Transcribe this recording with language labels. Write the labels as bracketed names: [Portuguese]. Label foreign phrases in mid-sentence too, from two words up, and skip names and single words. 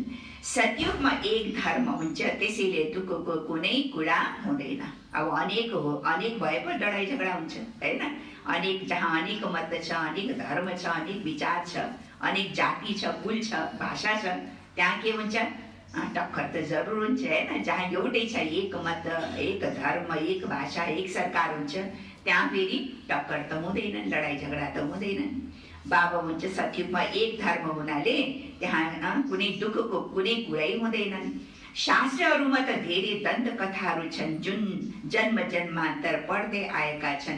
[Nepali] सतयुगमा एक धर्म हुन्छ, त्यसैले दुःखको कुनै कुरा हुँदैन। अब अनेक भए पो लडाई झगडा हुन्छ हैन। अनेक, जहाँ अनेक मत छ, अनेक धर्म छ, अनेक विचार छ, अनेक जाति छ, कुल छ, भाषा छ, त्यहाँ के हुन्छ, टक्कर त जरुर हुन्छ हैन। जहाँ एउटै छ, एक मत, एक धर्म, एक भाषा, एक सरकार हुन्छ, त्यहाँ फेरि टक्कर त हुँदैन, लडाई झगडा त हुँदैन। बाबा हुन्छ सतयुगमा एक धर्म हुनाले त्यहाँ कुनै दुःखको कुनै कुरै हुँदैनन्। शास्त्रहरूमा त धेरै दण्ड कथाहरू छन् जुन जन्म जन्मान्तर पढ्दै आएका छन्।